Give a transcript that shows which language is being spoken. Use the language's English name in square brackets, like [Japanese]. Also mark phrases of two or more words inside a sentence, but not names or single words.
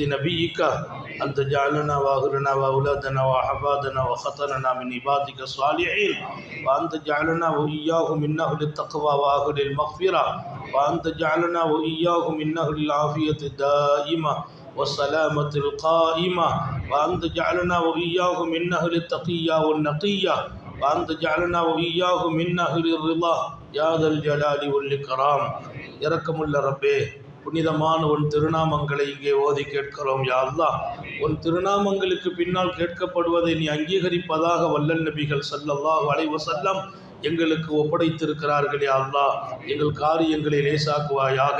[Arabic] نبيك أن تجعلنا وأهلنا وأولادنا وأحفادنا وخطرنا من عبادك الصالحين، وأن تجعلنا وإياهم من أهل التقوى وأهل المغفرة، وأن تجعلنا وإياهم من أهل العافية الدائمة والسلامة القائمة، وأن تجعلنا وإياهم من أهل التقية والنقية، وأن تجعلنا وإياهم من أهل الرضا يا ذا الجلال والإكرام. [Tamil] இரக்கமுள்ள ரப்பே, புனிதமான உன் திருநாமங்களை இங்கே ஓதி கேட்கிறோம் [Arabic] يا الله. [Tamil] உன் திருநாமங்களுக்கு பின்னால் கேட்கப்படுவதை நீ அங்கீகரிப்பதாக வல்லல் நபிகள் [Arabic] صلى الله عليه وسلم [Tamil] எங்களுக்கு ஒப்படைத்திருக்கிறார்களே அல்லாஹ், எங்கள் காரியங்களை லேசாக்குவாயாக.